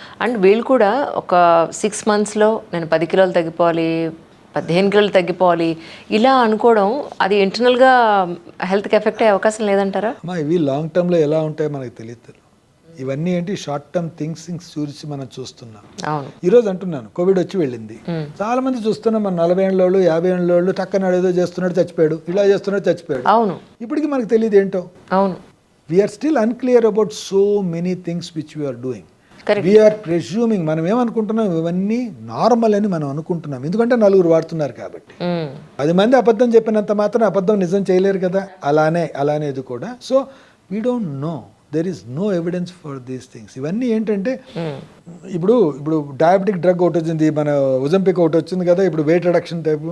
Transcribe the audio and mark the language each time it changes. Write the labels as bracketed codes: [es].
[te] And వీళ్ళు కూడా ఒక 6 monthsలో నేను 10 kilos తగ్గిపోవాలి, 15 kilos తగ్గిపోవాలి ఇలా అనుకోవడం, అది ఇంటర్నల్గా హెల్త్కి ఎఫెక్ట్ అయ్యే అవకాశం లేదంటారా? ఇవి లాంగ్ టర్మ్లో ఎలా ఉంటాయో మనకు తెలియదు. ఇవన్నీ ఏంటి షార్ట్ టర్మ్ థింగ్స్ చూసి మనం చూస్తున్నాం. ఈరోజు అంటున్నాను, కోవిడ్ వచ్చి వెళ్ళింది, చాలా మంది చూస్తున్నాం, మన 40 ఏళ్ళ వాళ్ళు 50 ఏళ్ళ వాళ్ళు టక్కన ఏదో చేస్తున్నాడు చచ్చిపోయాడు, ఇలా చేస్తున్నాడు చచ్చిపోయాడు. అవును, ఇప్పటికి మనకు తెలియదు ఏంటో. అవును, [en] we are still unclear about so many things which we are doing. Correct. We are presuming, [te] మనం ఏమనుకుంటున్నాం, ఇవన్నీ నార్మల్ అని మనం అనుకుంటున్నాం, ఎందుకంటే 4 వాడుతున్నారు కాబట్టి. 10 మంది అబద్ధం చెప్పినంత మాత్రం అబద్ధం నిజం చేయలేరు కదా, అలానే ఇది కూడా. [en] So we don't know, there is no evidence for these things. [te] ఇవన్నీ ఏంటంటే ఇప్పుడు డయాబెటిక్ డ్రగ్ ఒకటి వచ్చింది, మన ఒజంపిక్ ఒకటి వచ్చింది కదా, ఇప్పుడు వెయిట్ రిడక్షన్ టైప్.